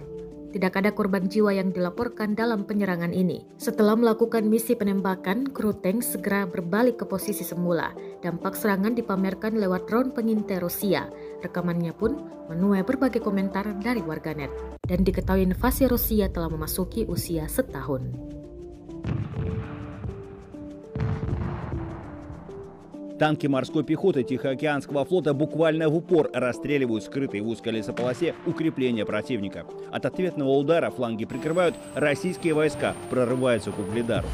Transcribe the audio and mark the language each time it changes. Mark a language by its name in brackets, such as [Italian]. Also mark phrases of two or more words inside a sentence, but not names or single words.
[Indonesian] Tidak ada korban jiwa yang dilaporkan dalam penyerangan ini. Setelah melakukan misi penembakan, kru tank segera berbalik ke posisi semula. Dampak serangan dipamerkan lewat drone pengintai Rusia. Rekamannya pun menuai berbagai komentar dari warganet. Dan diketahui invasi Rusia telah memasuki usia setahun. [Russian] Танки морской пехоты Тихоокеанского флота буквально в упор расстреливают скрытые в узкой лесополосе укрепления противника. От ответного удара фланги прикрывают российские войска, прорываются к Угледару.